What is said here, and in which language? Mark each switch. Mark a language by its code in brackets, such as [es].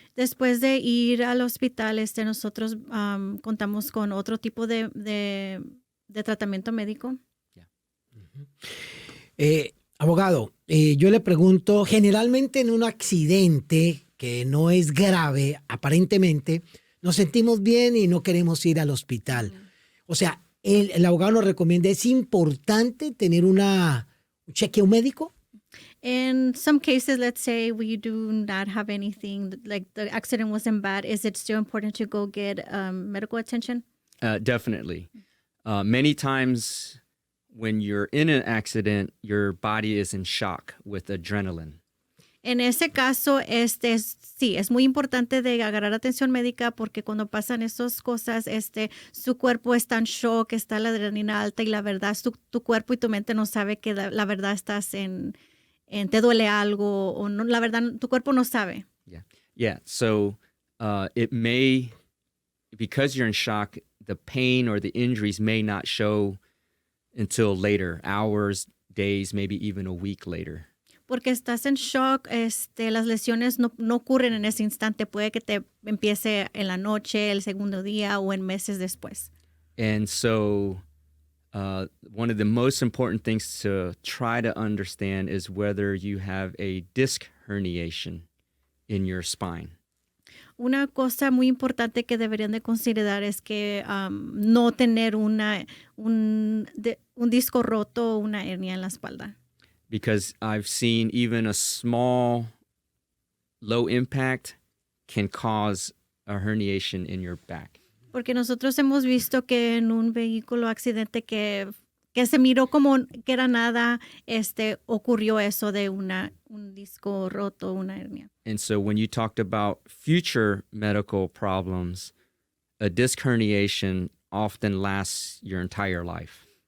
[es] Después de ir al hospital, nosotros contamos con otro tipo de tratamiento médico. [en] Yeah. [es] Abogado, yo le pregunto, generalmente en un accidente que no es grave, aparentemente, nos sentimos bien y no queremos ir al hospital. O sea, el abogado nos recomienda, ¿es importante tener un chequeo médico? [en] In some cases, let's say we do not have anything, like the accident wasn't bad, is it still important to go get medical attention? Definitely. Many times when you're in an accident, your body is in shock with adrenaline. [es] En ese caso, sí, es muy importante de agarrar atención médica porque cuando pasan esas cosas, su cuerpo está en shock, está la adrenalina alta y la verdad, tu cuerpo y tu mente no sabe que la verdad estás te duele algo o no, la verdad, tu cuerpo no sabe. [en] Yeah. So it may, because you're in shock, the pain or the injuries may not show until later, hours, days, maybe even a week later. [es] Porque estás en shock, las lesiones no ocurren en ese instante. Puede que te empiece en la noche, el segundo día o en meses después. [en] And so one of the most important things to try to understand is whether you have a disc herniation in your spine. [es] Una cosa muy importante que deberían de considerar es que no tener un disco roto o una hernia en la espalda. [en] Because I've seen even a small, low impact can cause a herniation in your back. [es] Porque nosotros hemos visto que en un vehículo accidente que se miró como que era nada, ocurrió eso de un disco roto, una hernia. [en] And so when you talked about future medical problems, a disc herniation often lasts your entire life.